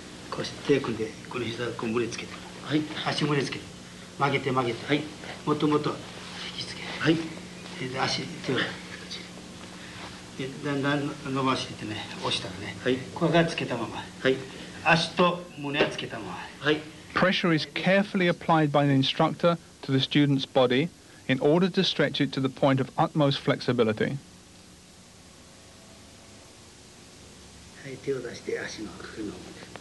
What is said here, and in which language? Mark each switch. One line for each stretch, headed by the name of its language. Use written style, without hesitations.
Japanese: こうして手組んで、この膝をこう胸つけて。はい。足胸つけて。曲げて曲げて。はい。もっともっと引きつけ。はい。で、足、手を。で、だんだん伸ばしていってね、押したらね。はい。ここがつけたまま。はい。足と胸はつけたまま。はい。
English: Pressure is carefully applied by the instructor to the student's body in order to stretch it to the point of utmost flexibility.
Japanese: はい、手を出して足の茎の方まで。